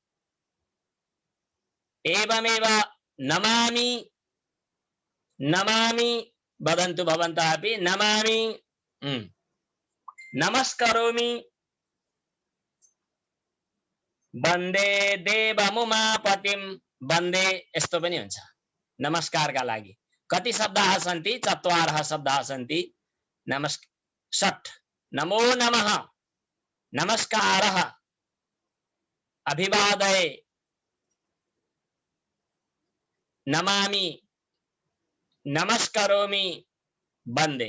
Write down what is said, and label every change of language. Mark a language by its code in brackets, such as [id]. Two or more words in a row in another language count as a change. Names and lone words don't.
[sa] एवमेव नमामि, नमामि वदन्तु भवन्तः अपि, नमामि, नमस्करोमि, वन्दे देवमुमापतिं, वन्दे [ne] यस्तो पनि हुन्छ नमस्कारका लागि। [sa] कति शब्दाः सन्ति? 4 शब्दाः सन्ति। षट्, नमो नमः, नमस्कारः, अभिवादये, नमामि, नमस्करोमि, वन्दे।